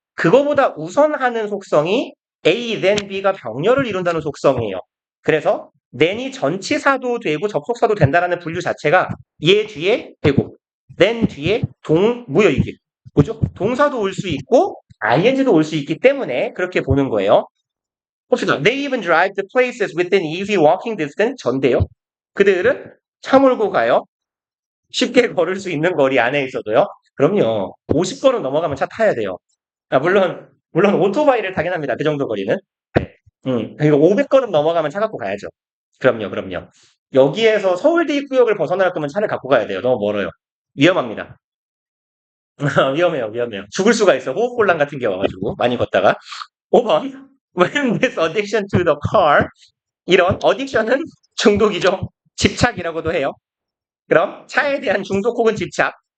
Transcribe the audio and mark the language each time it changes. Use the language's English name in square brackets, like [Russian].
[Korean] 그거보다 우선하는 속성이 A, then B가 병렬을 이룬다는 속성이에요. 그래서 then이 전치사도 되고 접속사도 된다는 분류 자체가 얘 뒤에 되고 then 뒤에 뭐야 이게? 뭐죠? 동사도 올 수 있고 ing도 올 수 있기 때문에 그렇게 보는 거예요. 봅시다. [English] They even drive to places within easy walking distance [Korean] 전데요. 그들은 차 몰고 가요. 쉽게 걸을 수 있는 거리 안에 있어도요? 그럼요. 50걸음 넘어가면 차 타야 돼요. 물론 오토바이를 타긴 합니다. 그 정도 거리는. 네. 그리고 500걸음 넘어가면 차 갖고 가야죠. 그럼요. 여기에서 서울대 입구역을 벗어날 거면 차를 갖고 가야 돼요. 너무 멀어요. 위험합니다. 위험해요. 죽을 수가 있어. 호흡곤란 같은 게 와가지고 많이 걷다가. 5번. [English] When this addiction to the car [Korean] 이런 어딕션은 중독이죠. 집착이라고도 해요. 그럼 차에 대한 중독 혹은 집착.